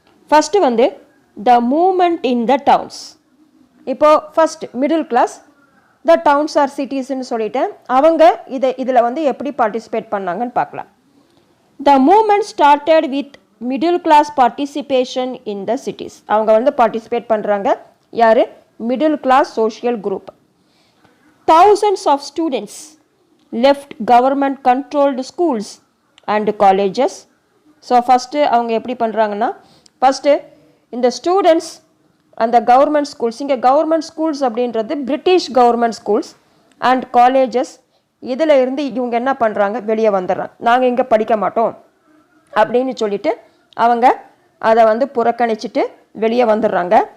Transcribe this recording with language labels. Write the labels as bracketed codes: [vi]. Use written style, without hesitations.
[en] First the moment in the towns. இப்போது first middle class, the towns or சிட்டிஸ்ன்னு சொல்லிட்டேன். [ta] அவங்க இதில் எப்படி பார்ட்டிசிபேட் பண்ணாங்கன்னு பார்க்கலாம். [en] The movement started with middle class participation in the cities. [ta] அவங்க பார்ட்டிசிபேட் பண்ணுறாங்க. யார், middle class social group. [en] thousands of students left government controlled schools and colleges. [ta] So first அவங்க எப்படி பண்ணுறாங்கன்னா, ஃபஸ்ட்டு இந்த ஸ்டூடெண்ட்ஸ் அந்த கவர்மெண்ட் ஸ்கூல்ஸ், இங்கே கவர்மெண்ட் ஸ்கூல்ஸ் அப்படின்றது British government schools and colleges, இதில் இருந்து இவங்க என்ன பண்ணுறாங்க, வெளியே வந்துடுறாங்க. நாங்கள் இங்கே படிக்க மாட்டோம் அப்படின்னு சொல்லிட்டு அவங்க அதை புறக்கணிச்சிட்டு வெளியே வந்துடுறாங்க.